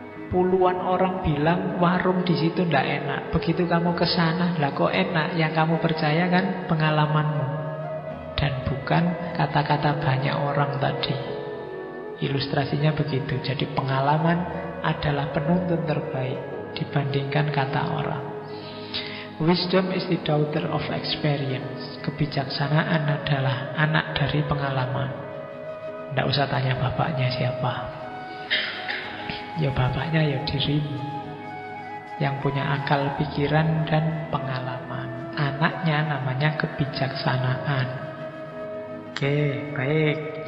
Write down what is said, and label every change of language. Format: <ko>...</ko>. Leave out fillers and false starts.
<id>Puluhan orang bilang warung di situ ndak enak. Begitu kamu ke sana, lah kok enak? Yang kamu percaya kan pengalamanmu dan bukan kata-kata banyak orang tadi. Ilustrasinya begitu. Jadi pengalaman adalah penuntun terbaik dibandingkan kata orang.</id> <en>Wisdom is the daughter of experience.</en> <id>Kebijaksanaan adalah anak dari pengalaman. Ndak usah tanya bapaknya siapa. Ya bapaknya ya dirimu yang punya akal, pikiran, dan pengalaman. Anaknya namanya kebijaksanaan. Oke, baik.</id>